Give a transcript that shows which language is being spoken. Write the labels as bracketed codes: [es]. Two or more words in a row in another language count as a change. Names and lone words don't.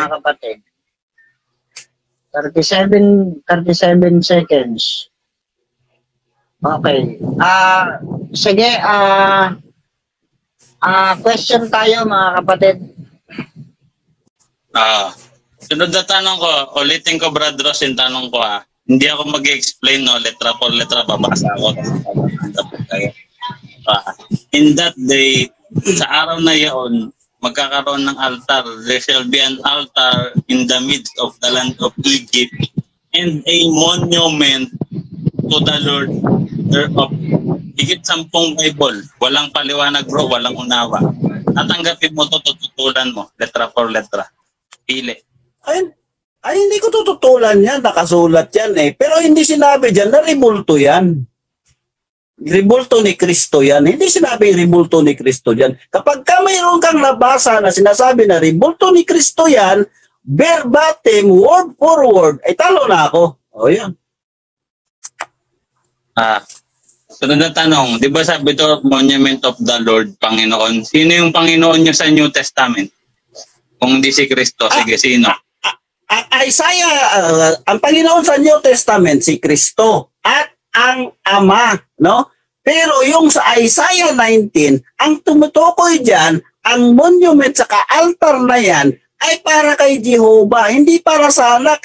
[tl] mga kapatid. 37 seconds. Okay. Sige, question tayo mga kapatid. Sunod na tanong ko, ulitin ko Brad Ross yung tanong ko Hindi ako mag-explain [es] letra por letra, [tl] babasa ako. [en] In that day, [tl] sa araw na iyon, magkakaroon ng altar. [en] There shall be an altar in the midst of the land of Egypt and a monument to the Lord thereof. [tl] Higit 10 Bible. Walang paliwanag bro, walang unawa. Tatanggapin mo to, tututulan mo. [es] Letra por letra. [tl] Pili. Ay, hindi ko tututulan yan. Nakasulat yan eh. Pero hindi sinabi dyan na ribulto yan. Ribulto ni Kristo yan. Hindi sinabi ribulto ni Kristo yan. Kapag ka mayroon kang nabasa na sinasabi na ribulto ni Kristo yan, verbatim, [en] word for word, [tl] ay talo na ako. O yan. Sunod na tanong, di ba sabi ito, [en] monument of the Lord, Panginoon? [tl] Sino yung Panginoon nyo sa New Testament? Kung hindi si Kristo, sige, sino? Isaiah, ang Panginoon sa New Testament, si Kristo at ang Ama, no? Pero yung sa Isaiah 19, ang tumutukoy dyan, ang monument sa altar na yan, ay para kay Jehovah, hindi para sa anak.